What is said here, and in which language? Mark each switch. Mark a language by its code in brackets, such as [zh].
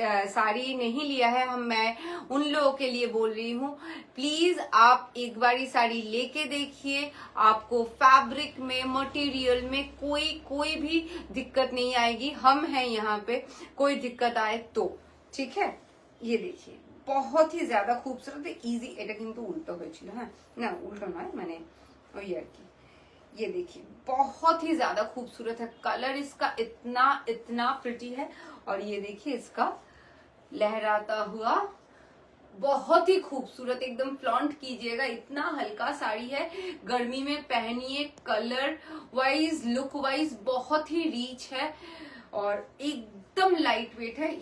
[hi] साड़ी नहीं लिया है, मैं उन लोगों के लिए बोल रही हूँ, प्लीज आप एक बारी साड़ी लेके देखिए, आपको फैब्रिक में, मटेरियल में कोई भी दिक्कत नहीं आएगी। हम हैं यहाँ पे, कोई दिक्कत आए तो, ठीक है। ये देखिए बहुत ही ज्यादा खूबसूरत है, इजी। [bn] এটা কিন্তু উল্টো হয়েছিল, হ্যাঁ না উল্টো নয়, মানে ওই আর কি। [hi] ये देखिए बहुत ही ज्यादा खूबसूरत है, कलर इसका इतना इतना प्रिटी है। और ये देखिए इसका लहराता हुआ, बहुत ही खूबसूरत, एकदम फ्लॉन्ट कीजिएगा, इतना हल्का साड़ी है, गर्मी में पहनिए, कलर वाइज लुक वाइज बहुत ही रीच है और एकदम लाइट वेट है।